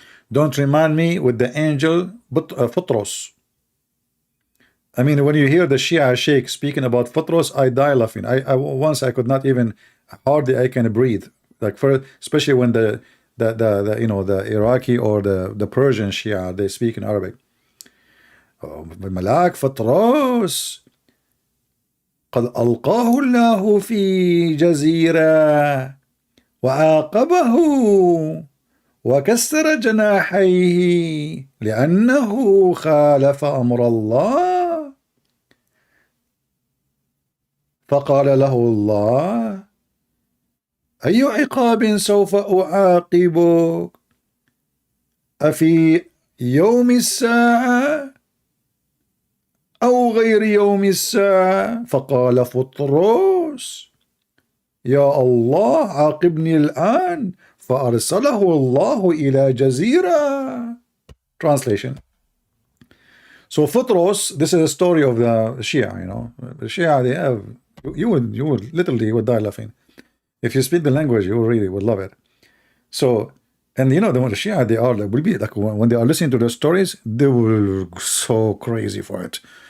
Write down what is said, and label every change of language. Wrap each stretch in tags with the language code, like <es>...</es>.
<en>Don't remind me with the angel Futros. I mean, when you hear the Shia Sheikh speaking about Futros, I die laughing. Once I could not even, hardly I can breathe. Like for, especially when the you know, the Iraqi or the Persian Shia, they speak in Arabic.</en> <ar>Malak Futros قد ألقاه الله في جزيرة وعاقبه وكسر جناحيه لأنه خالف أمر الله فقال له الله أي عقاب سوف أعاقبك أفي يوم الساعة أو غير يوم الساعة فقال فطروس يا الله عاقبني الآن فأرسله الله إلى جزيرة.</ar> <en>Translation. So Futros, this is a story of the Shia, you know. The Shia, they have, you would literally would die laughing. If you speak the language, you really would love it. So, and you know, the Shia, they are like, will be like, when they are listening to the stories, they will go so crazy for it.</en>